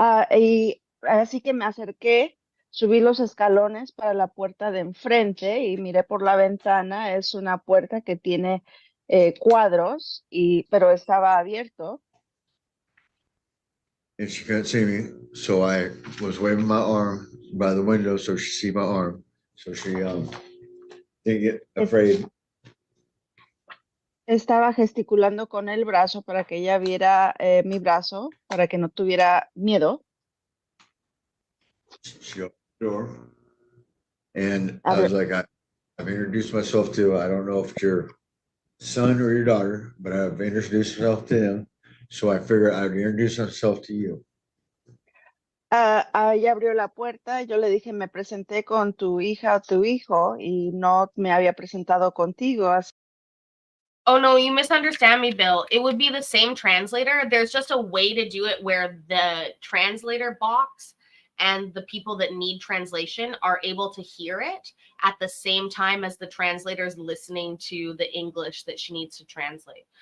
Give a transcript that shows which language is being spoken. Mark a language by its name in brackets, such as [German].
[Spanish] Y así que me acerqué, subí los escalones para la puerta de enfrente y miré por la ventana. Es una puerta que tiene cuadros, pero estaba abierto. [English] And she couldn't see me, so I was waving my arm by the window so she see my arm. So she didn't get afraid. [Spanish] Estaba gesticulando con el brazo para que ella viera mi brazo, para que no tuviera miedo. [English] She opened the door, and I was like, I've introduced myself to, I don't know if it's your son or your daughter, but I've introduced myself to him. So I figured I'd introduce myself to you. [Spanish] Ella abrió la puerta, yo le dije, me presenté con tu hija o tu hijo y no me había presentado contigo. [English] Oh, no, you misunderstand me, Bill. It would be the same translator. There's just a way to do it where the translator box and the people that need translation are able to hear it at the same time as the translator is listening to the English that she needs to translate.